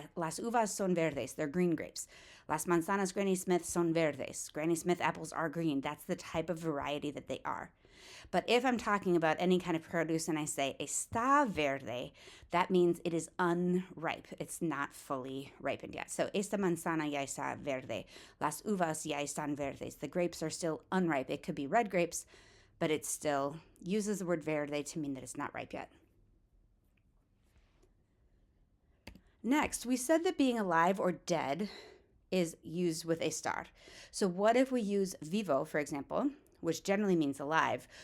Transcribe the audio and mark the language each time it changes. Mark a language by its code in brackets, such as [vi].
[es] Las uvas son verdes, [en] they're green grapes. [es] Las manzanas Granny Smith son verdes. [en] Granny Smith apples are green. That's the type of variety that they are. But if I'm talking about any kind of produce and I say [es] está verde, [en] that means it is unripe. It's not fully ripened yet. [es] So esta manzana ya está verde. Las uvas ya están verdes. [en] The grapes are still unripe. It could be red grapes, but it still uses the word verde to mean that it's not ripe yet. Next, we said that being alive or dead is used with estar. So what if we use vivo, for example, which generally means alive?